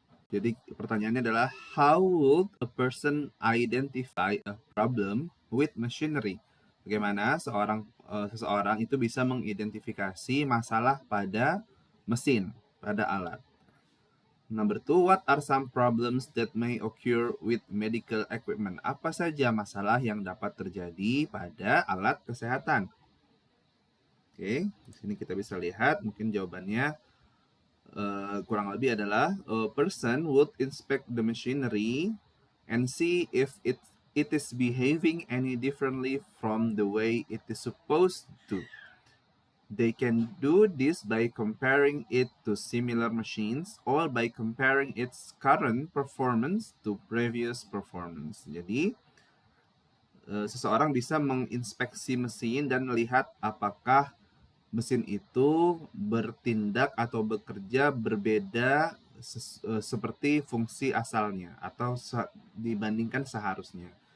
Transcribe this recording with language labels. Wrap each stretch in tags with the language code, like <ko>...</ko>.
<id>Jadi pertanyaannya adalah,</id> <en>how would a person identify a problem with machinery?</en> <id>Bagaimana seseorang itu bisa mengidentifikasi masalah pada mesin, pada alat.</id> <en>Number 2, what are some problems that may occur with medical equipment?</en> <id>Apa saja masalah yang dapat terjadi pada alat kesehatan? Oke, di sini kita bisa lihat mungkin jawabannya kurang lebih adalah,</id> <en>a person would inspect the machinery and see if it is behaving any differently from the way it is supposed to. They can do this by comparing it to similar machines or by comparing its current performance to previous performance.</en> <id>Jadi, seseorang bisa menginspeksi mesin dan melihat apakah mesin itu bertindak atau bekerja berbeda seperti fungsi asalnya atau dibandingkan seharusnya.</id>